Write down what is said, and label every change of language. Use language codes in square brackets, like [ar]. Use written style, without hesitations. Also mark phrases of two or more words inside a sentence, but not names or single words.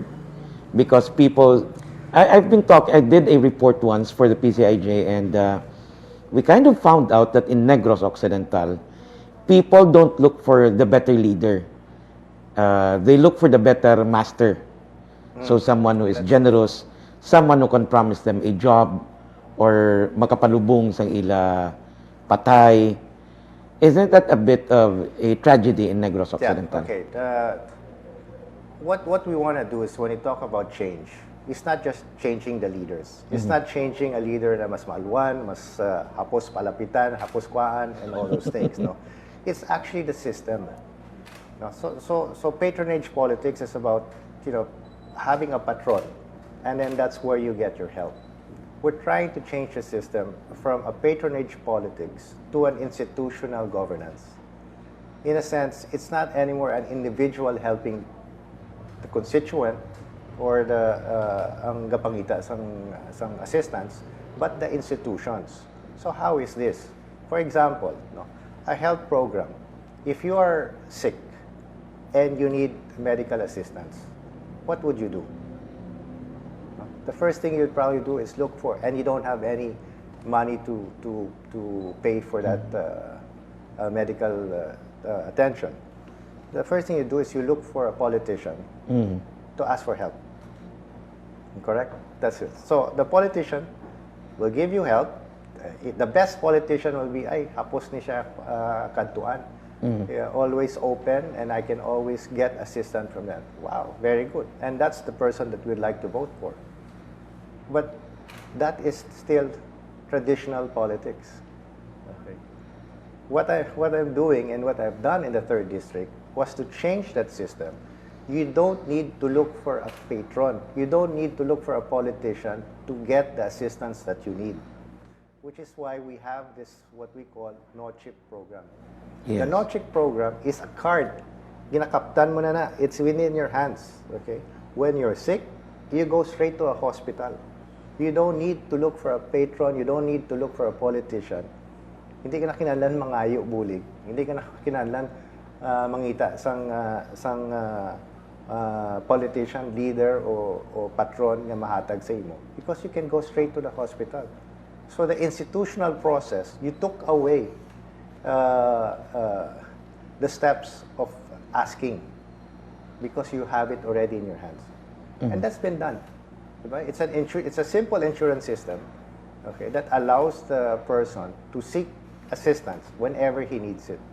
[en] Because people, I've been talking, I did a report once for the PCIJ, and we kind of found out that in Negros Occidental, people don't look for the better leader. They look for the better master. So someone who is generous, someone who can promise them a job, or [hil] makapalubong sa ila patay. [en] Isn't that a bit of a tragedy in Negros Occidental? Yeah, okay. What we want to do is, when you talk about change, it's not just changing the leaders. It's not changing a leader [hil] na mas maalwan, mas hapos palapitan, hapos kwaan, [en] and all those things. No, it's actually the system. No? So patronage politics is about, you know, having a patron, and then that's where you get your help. We're trying to change the system from a patronage politics to an institutional governance. In a sense, it's not anymore an individual helping the constituent or the [hil] ang gapangita sang assistance, [en] but the institutions. So how is this? For example, no, a health program. If you are sick and you need medical assistance, what would you do? The first thing you'd probably do is look for, and you don't have any money to pay for that medical attention. The first thing you do is you look for a politician to ask for help. Correct? That's it. So the politician will give you help. The best politician will be, [hil] ay, hapos ni siya kantuan. [en] Always open, and I can always get assistance from that. Wow, very good. And that's the person that we'd like to vote for. But that is still traditional politics. Okay. What I'm doing and what I've done in the 3rd District was to change that system. You don't need to look for a patron. You don't need to look for a politician to get the assistance that you need. Which is why we have this, what we call no-chip program. Yes. The no-chip program is a card. [hil] Ginakaptan mo na. [en] It's within your hands. Okay? When you're sick, you go straight to a hospital. You don't need to look for a patron. You don't need to look for a politician. [hil] Hindi ka na kinahanglan mangayo bulig. Hindi ka na kinahanglan mangita sang politician, leader o patron nga mahatag sa imo, [en] because you can go straight to the hospital. So the institutional process, you took away the steps of asking, because you have it already in your hands. And that's been done. Right? It's a simple insurance system, okay, that allows the person to seek assistance whenever he needs it.